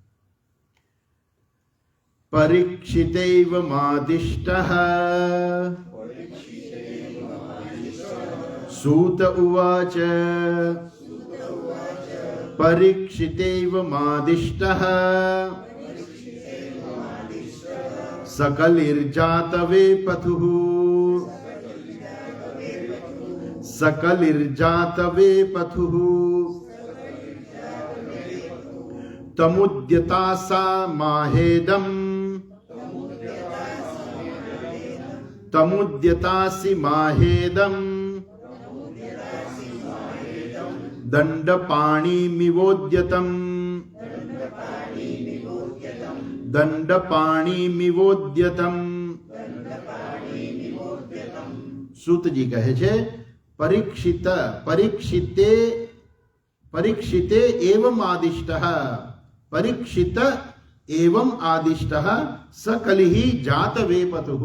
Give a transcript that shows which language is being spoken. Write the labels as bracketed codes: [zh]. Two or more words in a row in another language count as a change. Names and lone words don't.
[sa] પરીક્ષિતૈવ માદિષ્ટઃ સૂત ઉવાચ પરીક્ષિતૈવ માદિષ્ટઃ सकलिर्जातवे पथुः सकलिर्जातवे पथुः तमुद्यतासा माहेदम् तमुद्यतासि माहेदम् दंडपाणिमिवोद्यतम् दंडपाणिमिवोद्यतम्. [gu] સૂતજી કહે છે [sa] પરીક્ષિતે એવમ આદિષ્ટઃ પરીક્ષિત એવમ આદિષ્ટઃ સકલિહિ જાતવેપતુઃ.